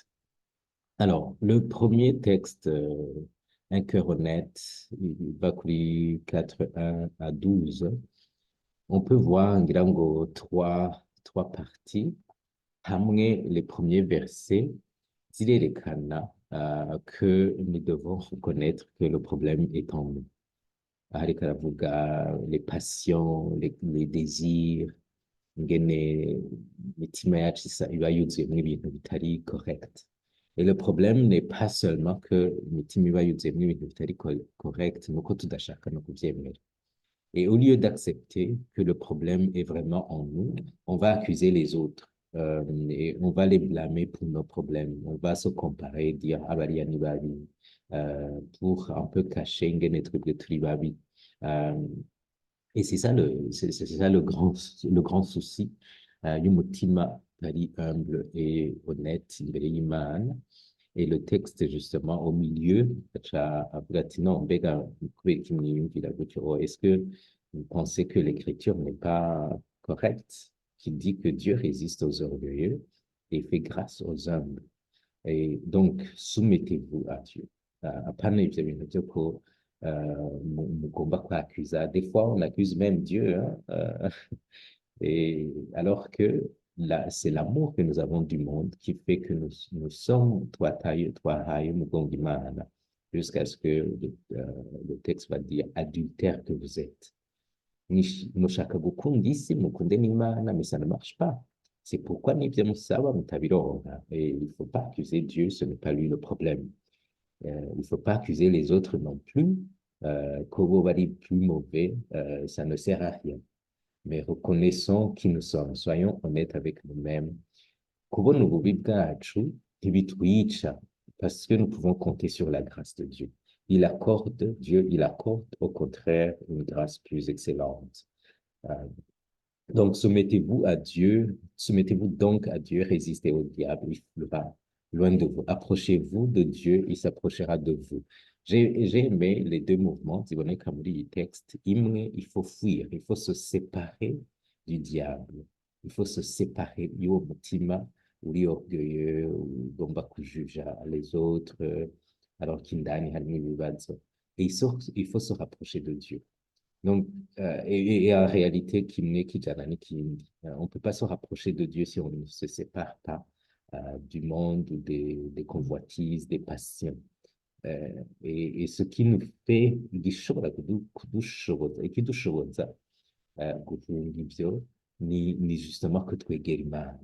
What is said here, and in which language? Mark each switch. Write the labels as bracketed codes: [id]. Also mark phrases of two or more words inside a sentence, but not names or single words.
[fr] Alors, le premier texte, un cœur honnête, Bakuri 4, 1 à 12, on peut voir trois parties. Hamwe, les premiers versets, zirerekana que nous devons reconnaître que le problème est en nous. [rn] Hariko aravuga [fr] les passions, les désirs, [rn] ingene imitima yacu iba yuzuyemwo ibintu bitari correct. [fr] Et le problème n'est pas seulement que [rn] imitima iba yuzuyemwo ibintu bitari correct, nuko tudashaka no kuvyemera. [fr] Et au lieu d'accepter que le problème est vraiment en nous, on va accuser les autres. Et on va les blâmer pour nos problèmes. On va se comparer, dire ah [rn] bariya ni babi, [fr] pour un peu cacher [rn] ingene twebwe turi babi. [fr] Et c'est ça le grand souci [rn] y'umutima ari [fr] humble et honnête [rn] imbere y'Imana. [fr] Et le texte, justement, au milieu, est-ce que vous pensez que l'écriture n'est pas correcte, qui dit que Dieu résiste aux orgueilleux et fait grâce aux humbles? Et donc, soumettez-vous à Dieu. [rn] Apana ivyo bintu vyo ko mugomba kwakuza. [fr] Des fois, on accuse même Dieu, hein, et alors que là, c'est l'amour que nous avons du monde qui fait que nous sommes toi [rn] mugongo Imana. [fr] jusqu'à ce que le texte va dire adultère que vous êtes. [rn] Mushaka gukunda isi, mukunde n'Imana, [fr] mais ça ne marche pas. C'est pourquoi [rn] n'ibyo musaba mutabironka. [fr] Et il ne faut pas accuser Dieu, ce n'est pas lui le problème. Il ne faut pas accuser les autres non plus. [rn] Kobo bari [fr] plus mauvais, ça ne sert à rien. Mais reconnaissons qui nous sommes, soyons honnêtes avec nous-mêmes. [rn] Kubona ububi bwacu ntibitwica, [fr] parce que nous pouvons compter sur la grâce de Dieu. Dieu, il accorde au contraire une grâce plus excellente. Euh, donc, soumettez-vous donc à Dieu, résistez au diable, il va loin de vous. Approchez-vous de Dieu, il s'approchera de vous. J'ai aimé les deux mouvements, [rn] ziboneka muri iyi texte. [fr] Imwe, il faut fuir, il faut se séparer du diable. Il faut se séparer [rn] y'uwo mutima uri [fr] orgueilleux, [rn] ugomba kujuja [fr] les autres, alors qu'indani [rn] harimo ibibazo. [fr] Et il faut se rapprocher de Dieu. Donc, et en réalité, on ne peut pas se rapprocher de Dieu si on ne se sépare pas du monde ou des convoitises, des passions. Et ce qui nous fait [rn] igishobora kudushoboza, ikidushoboza guhunga ibyo, ni justement que twegera Imana.